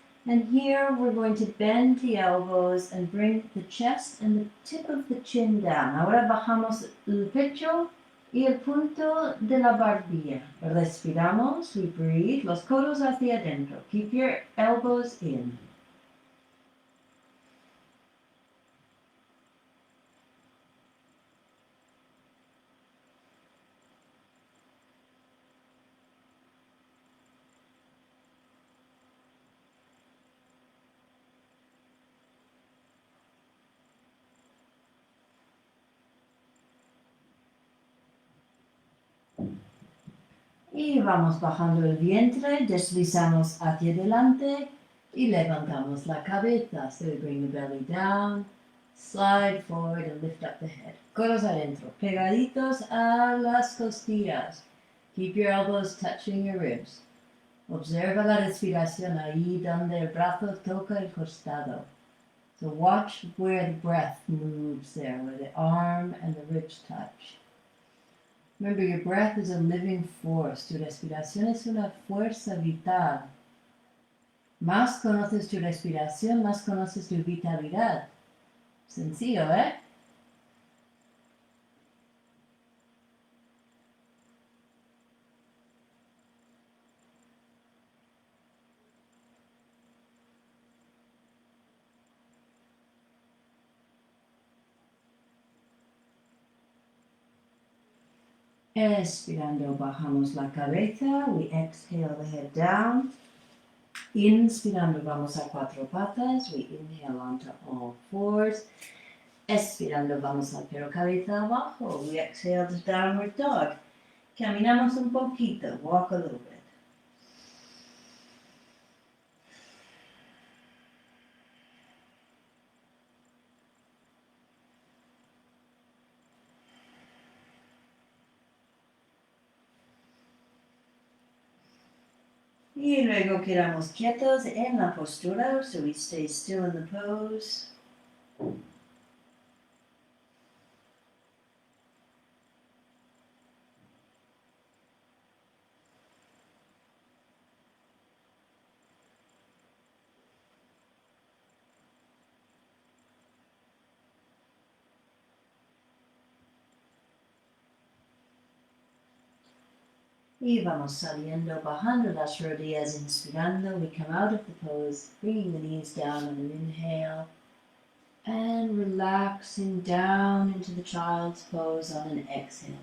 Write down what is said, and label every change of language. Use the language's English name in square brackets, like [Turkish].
[English] And here we're going to bend the elbows and bring the chest and the tip of the chin down. [Spanish] Ahora bajamos el pecho y el punto de la barbilla. Respiramos, [English] we breathe, [Spanish] los codos hacia adentro. [English] Keep your elbows in. [Spanish] Y vamos bajando el vientre, deslizamos hacia adelante y levantamos la cabeza. [English] So we bring the belly down, slide forward and lift up the head. [Spanish] Codos adentro, pegaditos a las costillas. [English] Keep your elbows touching your ribs. [Spanish] Observa la respiración ahí donde el brazo toca el costado. [English] So watch where the breath moves there, where the arm and the ribs touch. Remember, your breath is a living force. [Spanish] Tu respiración es una fuerza vital. Más conoces tu respiración, más conoces tu vitalidad. Sencillo, ¿eh? Expirando, bajamos la cabeza. [English] We exhale the head down. [Spanish] Inspirando, vamos a cuatro patas. [English] We inhale onto all fours. [Spanish] Expirando, vamos al perro cabeza abajo. [English] We exhale to downward dog. [Spanish] Caminamos un poquito. [English] Walk a little bit. [Spanish] Y luego quedamos quietos en la postura, [English] so we stay still in the pose. [Spanish] Y vamos saliendo, bajando las rodillas, inspirando. [English] We come out of the pose, bringing the knees down on an inhale. And relaxing down into the child's pose on an exhale.